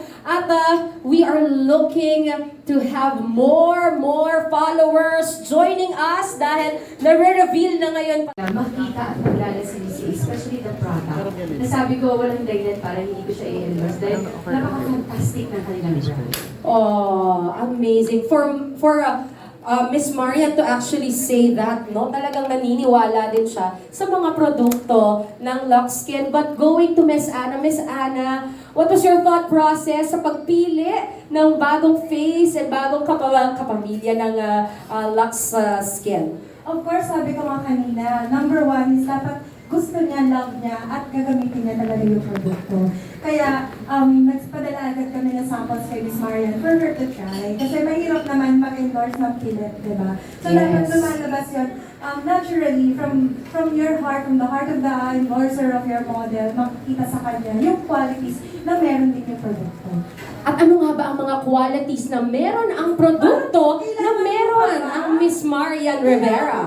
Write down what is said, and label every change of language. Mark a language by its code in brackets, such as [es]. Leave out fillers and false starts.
[en] At we are looking to have more followers joining us [tl] dahil na-reveal na ngayon. Makita at maglalasisi, [en] especially the product. [tl] Nasabi ko, walang dahilan para hindi ko siya i-endorse dahil napaka-fantastic ng kanilang brand. [en] Oh, amazing. For Miss Maria to actually say that, no? [tl] Talagang naniniwala din siya sa mga produkto ng Lux Skin. [en] But going to Miss Anna, what was your thought process [tl] sa pagpili ng bagong face and bagong kapamilya ng Lux Skin? [en] Of course, [tl] sabi ko nga kanina, [en] number one is [tl] dapat gusto niya, love niya, at gagamitin niya talaga yung produkto. Kaya, nagpadala agad kami ng samples kay Miss Marian [en] for her to try. [tl] Kasi mahirap naman mag-endorse ng pilit, di ba? [en] So, [tl] dapat lumalabas yun [en] naturally from your heart, from the heart of the endorser of your model, [tl] makikita sa kanya yung qualities na meron din yung produkto. At ano nga ba ang mga qualities na meron ang produkto na meron ang Miss Marian Rivera?